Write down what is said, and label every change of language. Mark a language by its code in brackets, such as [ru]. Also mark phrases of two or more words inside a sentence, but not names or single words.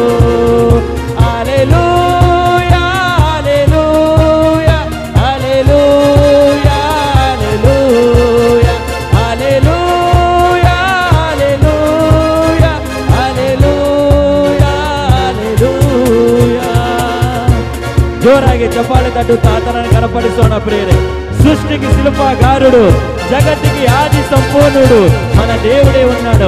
[te] హల్లెలూయా హల్లెలూయా హల్లెలూయా హల్లెలూయా హల్లెలూయా హల్లెలూయా హల్లెలూయా. [kn] జోరాಗಿ ಚಪ್ಪಾಳೆ ತಟ್ಟುತ್ತಾ ಆತನನ್ನು ಘನಪಡಿಸೋಣ ಪ್ರಿಯರೇ. [te] సృష్టికి శిల్పగారుడు, జగత్తుకి ఆది సంపూర్ణుడు మన దేవుడే ఉన్నాడు.